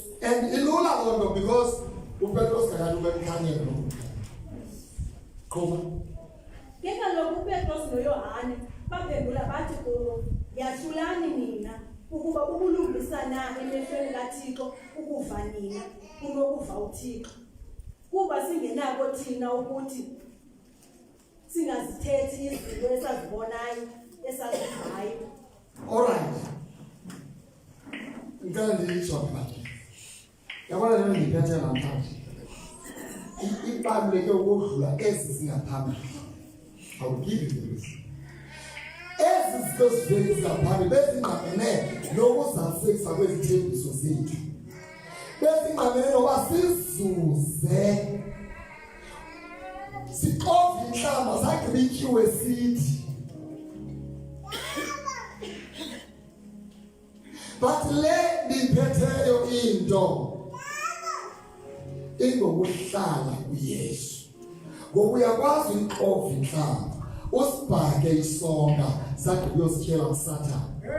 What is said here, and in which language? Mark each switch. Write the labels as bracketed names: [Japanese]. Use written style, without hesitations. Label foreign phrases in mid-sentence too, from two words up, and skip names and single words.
[Xhosa] and ilula lonto because uPetros kakade ubemkhanyela lo qhoma ke kaloku uPetros noYohane baphendula bathi kubo yahlulani nina ukuba ubulungisa na emehlweni kaThixo ukuva nina kunokuva uThixo kuba singenako thina ukuthi singazithethi izinto esazibonayo esazivayo alright ngicela ndisho manje yabona lento ngiphethe namhlanje ibaluleke ukudlula ezi zingaphambili [English] I'll give you this [Xhosa] ezi zinto zingaphambili bezingqamene nokuzafisa kwezithembiso zethu bezingqamene noba sizuze siqova inhlamba sagqibikiwe sithi but le ndiphetheyo into ingokuhlala ngoba uyakwazi ukuxova inhlamba usibhake isonka sakhe uyosikhela uSathane.